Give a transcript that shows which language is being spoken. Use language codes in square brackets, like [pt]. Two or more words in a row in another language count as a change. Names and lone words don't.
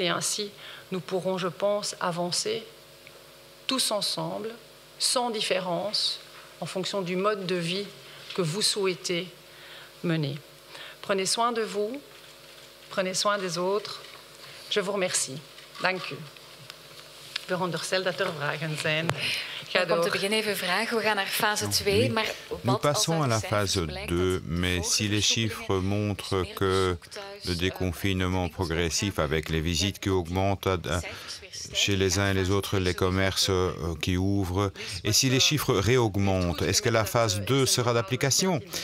[fr] Et ainsi, nous pourrons, je pense, avancer tous ensemble, sans différence, en fonction du mode de vie que vous souhaitez mener. Prenez soin de vous, prenez soin des autres. Je vous remercie. [nl] Dank u. Veronderstel dat er vragen zijn. Om te beginnen even vragen. We gaan naar fase 2. Maar [fr] nous passons à la phase 2, mais si les chiffres montrent que le déconfinement progressif avec les visites qui augmentent chez les uns et les autres, les commerces qui ouvrent, et si les chiffres réaugmentent, est-ce que la phase 2 sera d'application?